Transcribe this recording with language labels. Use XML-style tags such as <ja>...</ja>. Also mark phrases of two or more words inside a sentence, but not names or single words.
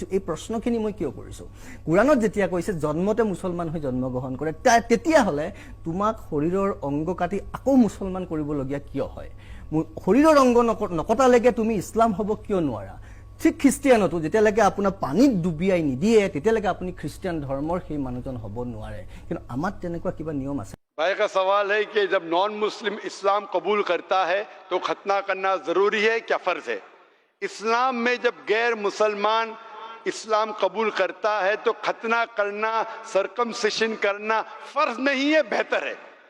<as>এই প্ৰশ্নখিনি মই কিয় কৰিছো, কুৰাণত যেতিয়া কৈছে জন্মতে মুছলমান হৈ জন্মগ্ৰহণ কৰে, তেতিয়াহ'লে তোমাক শৰীৰৰ অংগ কাটি আকৌ মুছলমান কৰিবলগীয়া কিয় হয়? শৰীৰৰ অংগ নকটালৈকে তুমি ইছলাম হ'ব কিয় নোৱাৰা? ঠিক খ্ৰীষ্টিয়ানতো যেতিয়ালৈকে আপোনাৰ পানীত ডুবিয়াই নিদিয়ে তেতিয়ালৈকে আপুনি খ্ৰীষ্টিয়ান ধৰ্মৰ সেই মানুহজন হ'ব নোৱাৰে কিন্তু আমাৰ তেনেকুৱা কিবা নিয়ম আছে</as> <hi>भाई का सवाल है कि जब</hi> <en>non Muslim</en> <hi>इस्लाम कबूल करता है तो खतना करना जरूरी है क्या फर्ज है? इस्लाम में जब गैर मुसलमान इस्लाम कबूल करता है तो खतना करना, सर्कमसिशन करना फर्ज नहीं है, बेहतर है।</hi>